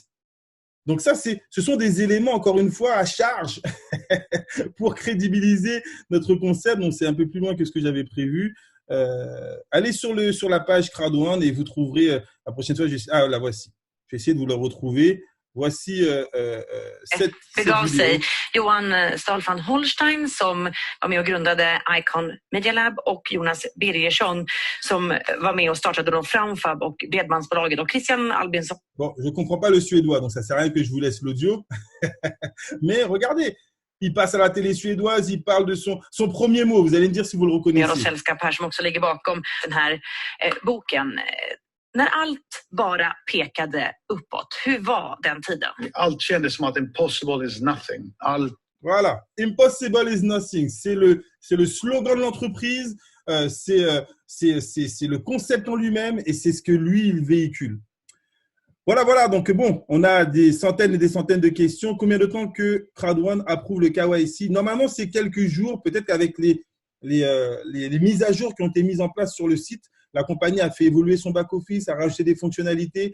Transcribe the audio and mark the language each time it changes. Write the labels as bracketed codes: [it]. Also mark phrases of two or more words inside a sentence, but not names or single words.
[fr] Donc ça, ce sont des éléments, encore une fois, à charge pour crédibiliser notre concept. Donc, c'est un peu plus loin que ce que j'avais prévu. Allez sur la page Crowd1 et vous trouverez la prochaine fois. La voici. Je vais essayer de vous la retrouver. Voici cette vidéo. [sv] Johan Stahlfan Holstein som var med och grundade Icon Media Lab och Jonas Birgersson som var med och startade då Framfab och Bredbandsbolaget och Christian Albinsson. [fr] Bon, je ne comprends pas le suédois, donc ça ne sert à rien que je vous laisse l'audio. Mais regardez, il passe à la télé suédoise, il parle de son premier mot. Vous allez me dire si vous le reconnaissez. [sv] Sällskap här som också ligger bakom den här boken. När allt bara pekade uppåt, hur var den tiden? Allt kändes som att [en] impossible is nothing. [fr] Voilà, [en] impossible is nothing. [fr] C'est le slogan de l'entreprise, c'est le concept en lui-même et c'est ce que lui, il véhicule. Voilà. Donc, bon, on a des centaines et des centaines de questions. Combien de temps que Crowd1 approuve le KYC? Normalement, c'est quelques jours. Peut-être qu'avec les mises à jour qui ont été mises en place sur le site, la compagnie a fait évoluer son back-office, a rajouté des fonctionnalités.